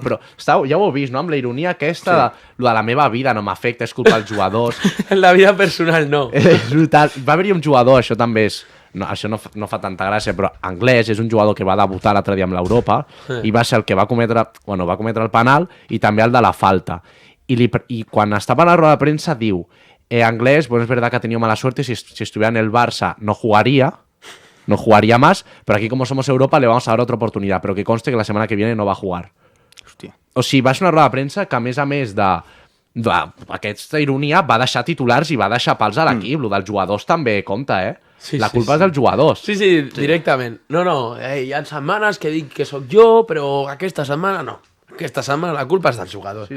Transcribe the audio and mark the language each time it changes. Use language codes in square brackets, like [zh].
[ca] Però ja ho heu vist, no? Amb la ironia aquesta de la meva vida no m'afecta, és culpa dels jugadors. En la vida personal no. És brutal. Va haver-hi un jugador, això també és... No, això no fa tanta gràcia, però anglès, és un jugador que va debutar l'altre dia amb l'Europa i va ser el que va cometre el penal i també el de la falta. I quan estava a la roda de premsa diu anglès, [es] bueno, es verdad que ha tenido mala suerte, si estuviera en el Barça no jugaría más, pero aquí como somos Europa le vamos a dar otra oportunidad, pero que conste que la semana que viene no va a jugar. [ca] Hòstia. O sigui, va ser una roda de premsa que a més d'aquesta ironia va deixar titulars i va deixar pals a l'equip. Lo dels jugadors també compta, la culpa és dels jugadors. Sí, directament. No, hi ha setmanes que dic que sóc jo, però aquesta setmana no. Aquesta setmana la culpa és dels jugadors.